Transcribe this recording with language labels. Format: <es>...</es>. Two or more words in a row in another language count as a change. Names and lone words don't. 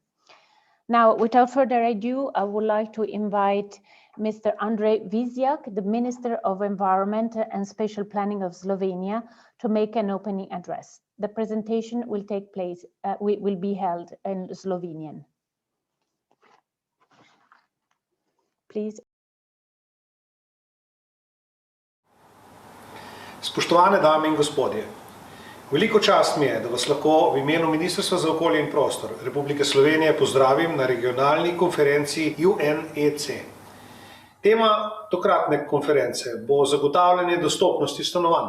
<en>Now, without further ado, I would like to invite Mr. Andrej Vizjak, the Minister of Environment and Spatial Planning of Slovenia, to make an opening address. The presentation will take place, will be held in Slovenian. Please.</en> <sl>Spoštovane dame in gospodje, veliko čast mi je, da vas lahko v imenu Ministrstva za okolje in prostor Republike Slovenije pozdravim na regionalni konferenci UNECE. Tema tokratne konference bo zagotavljanje dostopnosti stanovanj.</sl>